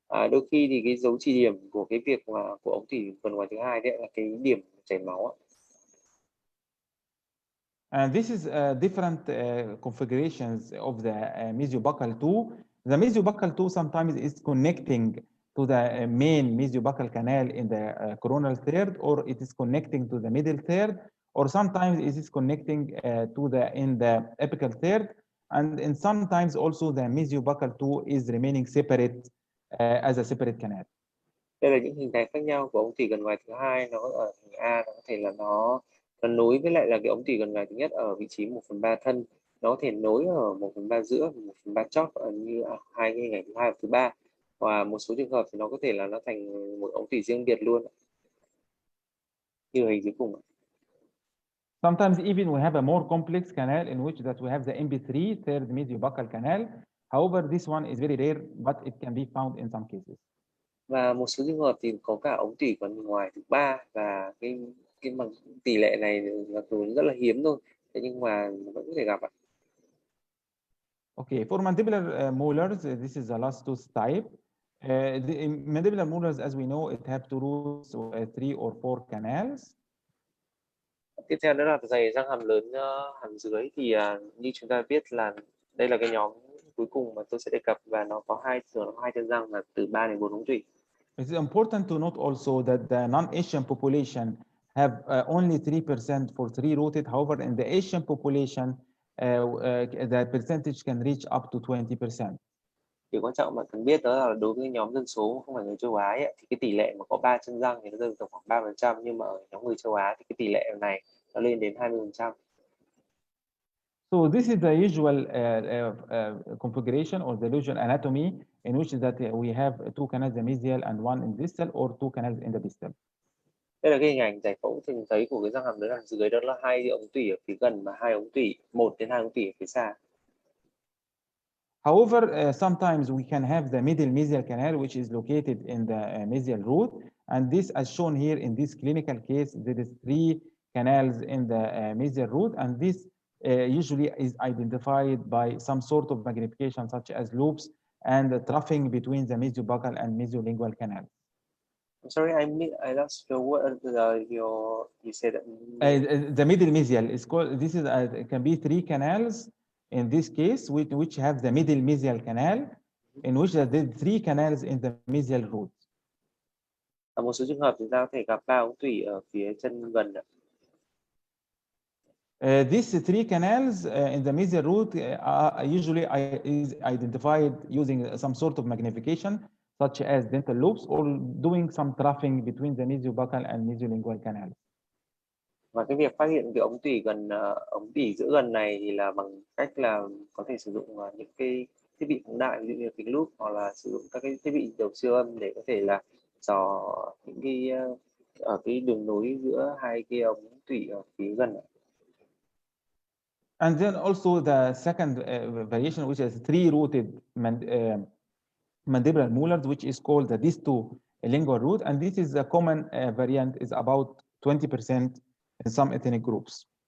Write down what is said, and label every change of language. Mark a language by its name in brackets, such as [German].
[Vietnamese] Đôi khi thì cái dấu chỉ điểm của cái việc mà của ống tủy phần ngoài thứ hai đấy là cái điểm chảy máu. [English] And this is different configurations of the mesiobuccal tooth. The mesiobuccal tooth sometimes is connecting to the main mesiobuccal canal in the coronal third, or it is connecting to the middle third, or sometimes it is connecting to in the apical third, and sometimes also the mesiobuccal tooth is remaining separate as a separate canal. [Vietnamese] Đây là những hình thái khác nhau của ống tủy gần ngoài thứ hai. Nó ở hình A, nó có thể là nó nối với lại là cái ống tủy gần ngoài thứ nhất ở vị trí 1/3 thân, nó có thể nối ở 1/3 giữa, 1/3 chóp như hai cái hình ảnh thứ hai và thứ ba, và một số trường hợp thì nó có thể là nó thành một ống tủy riêng biệt luôn, như hình dưới cùng. [English] Sometimes even we have a more complex canal in which that we have the MP3 third mesiobuccal canal. However, this one is very rare, but it can be found in some cases. [Vietnamese] Và một số trường hợp thì có cả ống tủy gần ngoài thứ ba, và cái bằng tỷ lệ này là rất là hiếm thôi, thế nhưng mà vẫn có thể gặp ạ. [English] Okay, for mandibular molars, this is the last tooth type. The mandibular molars, as we know, it have two roots, 3 or 4 canals. [Vietnamese] Tiếp theo đó là dày răng hàm lớn hàm dưới, thì như chúng ta biết là đây là cái nhóm cuối cùng mà tôi sẽ đề cập, và nó có hai chân răng và từ 3 đến 4 ống tủy. [English] It's important to note also that the non-Asian population have only 3% for 3-rooted. However, in the Asian population, the percentage can reach up to 20%. [Vietnamese] Điều quan trọng bạn cần biết đó là đối với nhóm dân số không phải người châu Á ấy, thì cái tỷ lệ mà có 3 chân răng thì nó rơi vào khoảng 3%, nhưng mà ở nhóm người châu Á thì cái tỷ lệ này nó lên đến 20%. [English] So this is the usual configuration or the usual anatomy in which that we have 2 canals, the mesial and 1 in distal, or 2 canals in the distal. [Vietnamese] Đây là cái hình ảnh giải phẫu thường thấy của cái răng hàm lớn hàm dưới, đó là 2 ống tủy ở phía gần và 2 ống tủy, 1 đến 2 ống tủy ở phía xa. [English] However, sometimes we can have the middle mesial canal, which is located in the mesial root, and this, as shown here in this clinical case, there is 3 canals in the mesial root, and this usually is identified by some sort of magnification, such as loops and the troughing between the mesiobuccal and mesiolingual canals. I'm sorry, I lost your word. You said the middle mesial is called. This is it can be 3 canals in this case, which have the middle mesial canal, in which there are 3 canals in the mesial root. [Vietnamese] Ở một số trường hợp chúng ta có thể gặp 3 ống tủy ở phía chân gần. [English] These 3 canals in the mesial root usually is identified using some sort of magnification, such as dental loops, or doing some troughing between the mesiobuccal and mesiolingual canals. [Vietnamese] Và cái việc phát hiện cái ống tủy giữa gần này thì là bằng cách là có thể sử dụng những cái thiết bị phóng đại, ví dụ như kính lúp, hoặc là sử dụng các cái thiết bị đầu siêu âm để có thể là dò những cái ở cái đường nối giữa hai cái ống tủy ở phía gần. [English] And then also the second variation, which is 3-rooted mandibular molars, which is called the distolingual root, and this is a common variant, is about 20% in some ethnic groups.